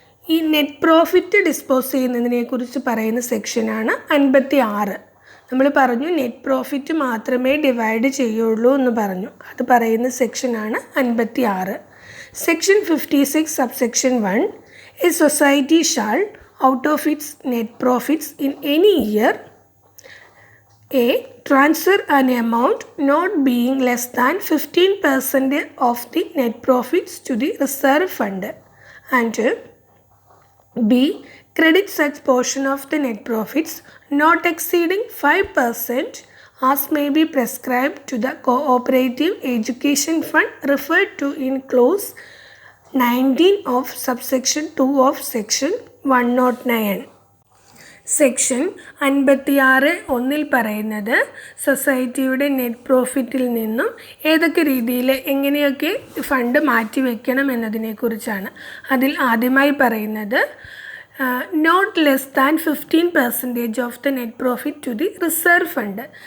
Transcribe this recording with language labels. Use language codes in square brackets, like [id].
[ml] ഈ net profit dispose ചെയ്യുന്നതിനെക്കുറിച്ച് പറയുന്ന സെക്ഷനാണ് 56. നമ്മൾ പറഞ്ഞു നെറ്റ് പ്രോഫിറ്റ് മാത്രമേ ഡിവൈഡ് ചെയ്യുള്ളൂ എന്ന് പറഞ്ഞു. അത് പറയുന്ന സെക്ഷനാണ് 56. [en] Section 56 subsection 1, a society shall out of its net profits in any year, A. Transfer an amount not being less than 15% of the net profits to the reserve fund, and B. Credit such portion of the net profits not exceeding 5% as may be prescribed to the cooperative education fund referred to in clause 19 of subsection 2 of section 109. [ml] Section 56(1) പറയുന്നത് സൊസൈറ്റിയുടെ net പ്രോഫിറ്റിൽ നിന്നും ഏതൊക്കെ രീതിയിൽ എങ്ങനെയൊക്കെ fund മാറ്റി വയ്ക്കണം എന്നതിനെക്കുറിച്ചാണ്. അതിൽ ആദ്യമായി പറയുന്നത് [en] Not less than 15% of the net profit to the reserve fund.